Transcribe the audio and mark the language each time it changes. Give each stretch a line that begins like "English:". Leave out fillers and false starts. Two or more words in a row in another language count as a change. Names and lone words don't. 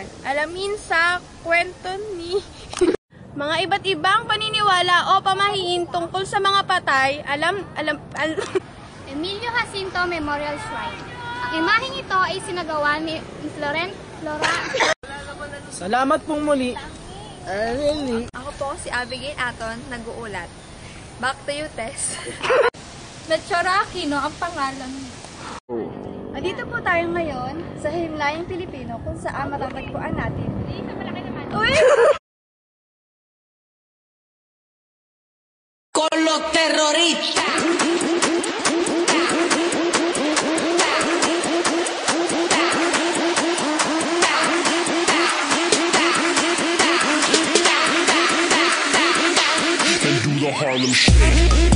Filipino: Alamin sa kwento ni mga iba't ibang paniniwala o pamahiin tungkol sa mga patay. Emilio Jacinto Memorial Shrine. Ang imaheng ito ay sinagawa ni Flora. Salamat pong muli. Ako po si Abigail Aton, nag-uulat.
English: Back to you, Tess.
Filipino: Melchora Aquino ang pangalan. Andito po tayo ngayon sa Himlayang Pilipino kung saan matatagpuan natin. Uy!
Spanish: Con los terroristas.
English: The Harlem Shake.